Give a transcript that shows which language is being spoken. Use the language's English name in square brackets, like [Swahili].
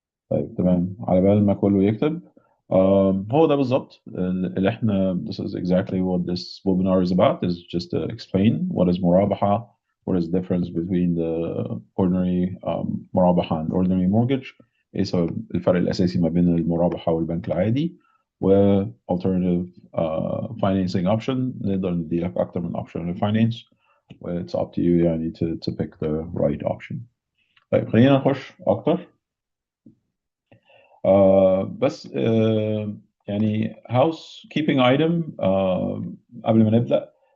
[Arabic] طيب تمام, على بال ما كله يكتب, هو ده بالظبط اللي احنا, [English] this is exactly what this webinar is about, is just to explain what is [Arabic] مرابحة, [English] what is the difference between the ordinary مرابحة and ordinary mortgage. [Arabic] ايه سبب الفرق الأساسي ما بين المرابحة والبنك العادي، و [English] alternative financing option. [Arabic] نقدر ندي لك أكتر من option للfinance، و [English] it's up to you [Arabic] يعني [English] to pick the right option. [Arabic] طيب خلينا نخش أكتر. بس يعني housekeeping item قبل ما نبدأ.